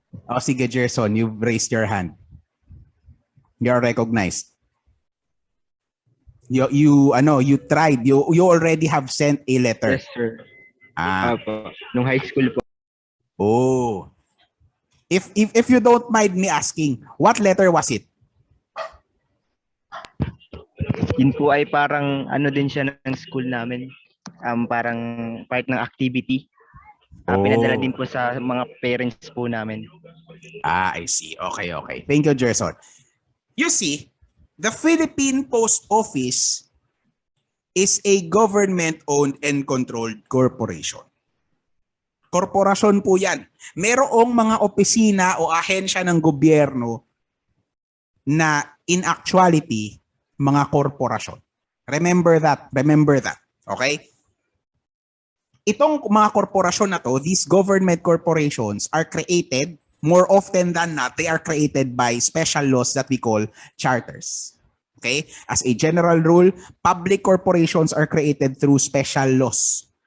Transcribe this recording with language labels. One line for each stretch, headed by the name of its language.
Filipino: O sige,
English: Gerson, you've raised your hand. You're recognized. You tried. You already have sent a letter. Yes, sir. Ah.
Filipino: Nung high school po. Oh.
English: If you don't mind me asking, what letter was it?
Filipino: Yun po ay parang ano din siya ng school namin. Parang part ng activity. Pinadala din po sa mga parents po namin.
English: I see. Okay. Thank you, Gerson. You see, the Philippine Post Office is a government-owned and controlled corporation.
Filipino: Korporasyon po yan. Merong mga opisina o ahensya ng gobyerno na
English: in actuality,
Filipino: mga korporasyon.
English: Remember that. Remember that. Okay?
Filipino: Itong mga korporasyon na to,
English: these government corporations are created, more often than not, they are created by special laws that we call charters. Okay? As a general rule, public corporations are created through special laws.